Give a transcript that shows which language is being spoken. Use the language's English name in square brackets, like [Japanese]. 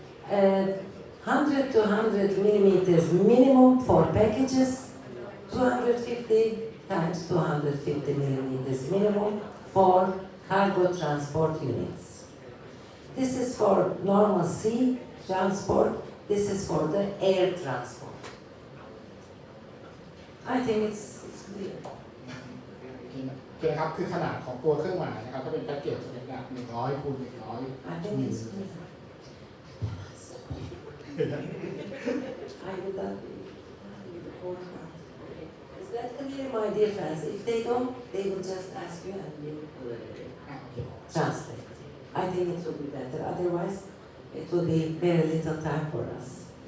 [English] 100 to 100 millimeters minimum for packages, 250 times 250 millimeters minimum for cargo transport units. This is for normal sea transport, this is for the air transport. I think it's clear. [Thai] โอเคครับคือขนาดของตัวเครื่องหมายนะครับถ้าเป็นแพ็กเกจจะเป็นขนาด100 คูณ [English] I think it's clear. I would not be the fourth part. Is that clear, my dear friends? If they don't, they will just ask you and you translate. I think it will be better. Otherwise, it will be very little time for us.